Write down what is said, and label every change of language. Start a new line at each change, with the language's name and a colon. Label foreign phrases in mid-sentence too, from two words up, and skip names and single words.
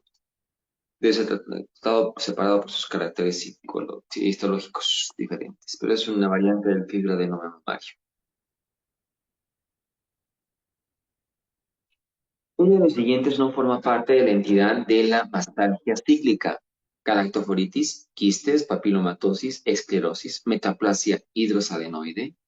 Spanish: Debe ser tratado separado por sus caracteres histológicos diferentes, pero es una variante del fibroadenoma mamario. Uno de los siguientes no forma parte de la entidad de la mastalgia cíclica: galactoforitis, quistes, papilomatosis, esclerosis, metaplasia hidrosadenoide.